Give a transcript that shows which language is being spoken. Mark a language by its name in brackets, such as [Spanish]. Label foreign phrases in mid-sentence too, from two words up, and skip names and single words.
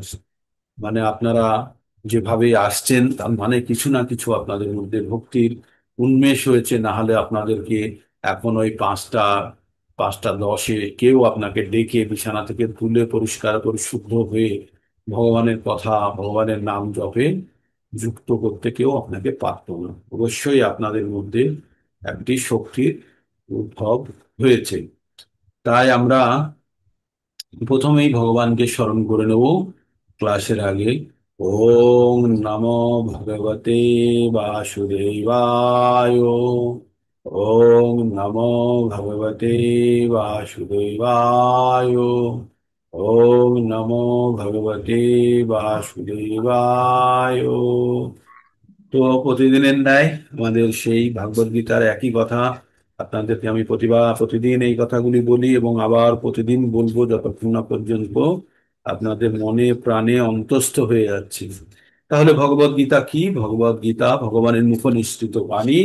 [Bangla] মানে আপনারা যেভাবে আসছেন তার মানে কিছু না কিছু আপনাদের মধ্যে ভক্তির উন্মেষ হয়েছে, না হলে আপনাদেরকে এখন ওই 5টা 10-এ কেউ আপনাকে ডেকে বিছানা থেকে তুলে পরিষ্কার পরিশুদ্ধ হয়ে ভগবানের কথা, ভগবানের নাম জপে যুক্ত করতে কেউ আপনাকে পারত না। অবশ্যই আপনাদের মধ্যে একটি শক্তির উদ্ভব হয়েছে। তাই আমরা প্রথমেই ভগবানকে স্মরণ করে নেব ক্লাসের আগে। [Sanskrit] ওম নমো ভগবতে বাসুদেবায়। ওম নমো ভগবতে বাসুদেবায়। ওম নমো ভগবতে বাসুদেবায়। [Bangla] তো প্রতিদিনের ন্যায় আমাদের সেই ভাগবত গীতার একই কথা আপনাদেরকে আমি প্রতিদিন এই কথাগুলি বলি এবং আবার প্রতিদিন বলবো যতক্ষণ না পর্যন্ত আপনাদের মনে প্রাণে অন্তস্থ হয়ে যাচ্ছে। তাহলে ভগবত গীতা কি? ভগবত গীতা ভগবানের মুখনিসৃত বাণী।